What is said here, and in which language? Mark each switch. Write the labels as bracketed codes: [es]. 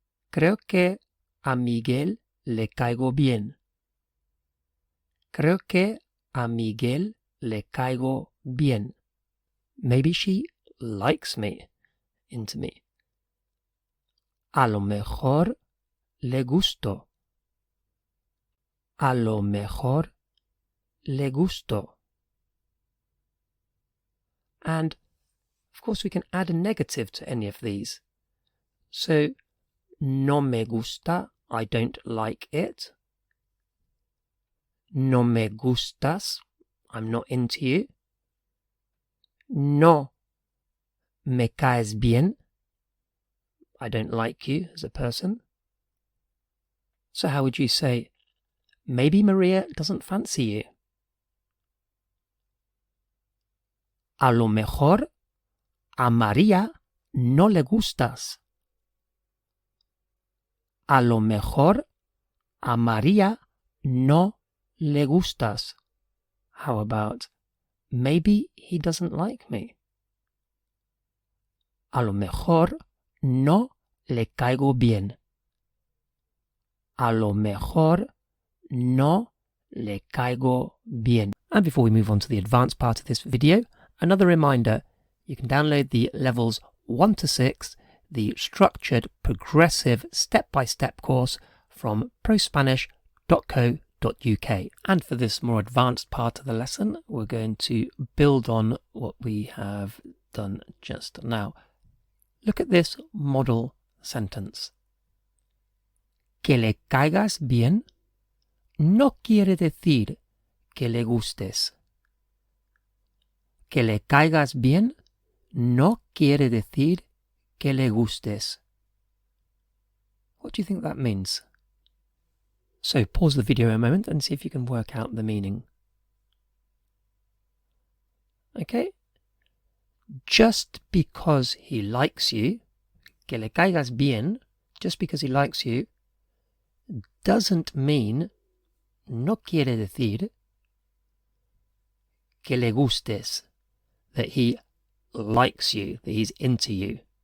[es] Creo que a Miguel le caigo bien. Creo que a Miguel le caigo bien. [en] Maybe she likes me, into me. [es] A lo mejor le gusto. A lo mejor le gusto. [en] And, of course, we can add a negative to any of these. So, [es] no me gusta, [en] I don't like it. [es] No me gustas, [en] I'm not into you. [es] No me caes bien, [en] I don't like you as a person. So how would you say, maybe Maria doesn't fancy you? [es] A lo mejor a María no le gustas. A lo mejor a María no le gustas. [en] How about, maybe he doesn't like me? [es] A lo mejor no le caigo bien. A lo mejor no le caigo bien. [en] And before we move on to the advanced part of this video, another reminder, you can download the levels 1 to 6, the structured, progressive, step-by-step course from ProSpanish.co.uk. And for this more advanced part of the lesson, we're going to build on what we have done just now. Look at this model sentence. [es] Que le caigas bien no quiere decir que le gustes. Que le caigas bien no quiere decir que le gustes. [en] What do you think that means? So pause the video a moment and see if you can work out the meaning. Okay? Just because he likes you, [es] que le caigas bien, [en] just because he likes you, doesn't mean, [es] no quiere decir, que le gustes, [en] that he likes you, that he's into you.